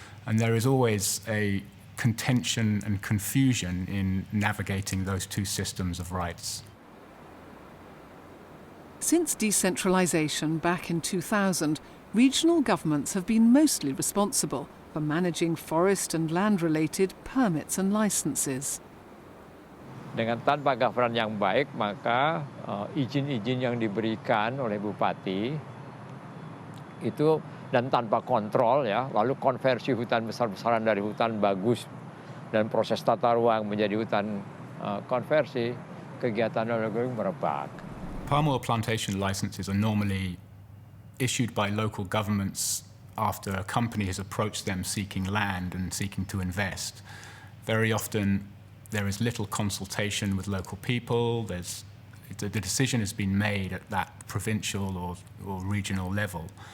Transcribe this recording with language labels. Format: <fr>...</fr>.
<en>And there is always a contention and confusion in navigating those two systems of rights. Since decentralisation back in 2000, regional governments have been mostly responsible for managing forest and land-related permits and licenses.</en> <id>Dengan tanpa governance yang baik, maka izin-izin yang diberikan oleh bupati itu dan tanpa kontrol ya, lalu konversi hutan besar-besaran dari hutan bagus dan proses tata ruang menjadi hutan konversi, kegiatan merebak.</id> <en>Palm oil plantation licenses are normally issued by local governments after a company has approached them seeking land and seeking to invest. Very often there is little consultation with local people. The decision has been made at that provincial or regional level.</en>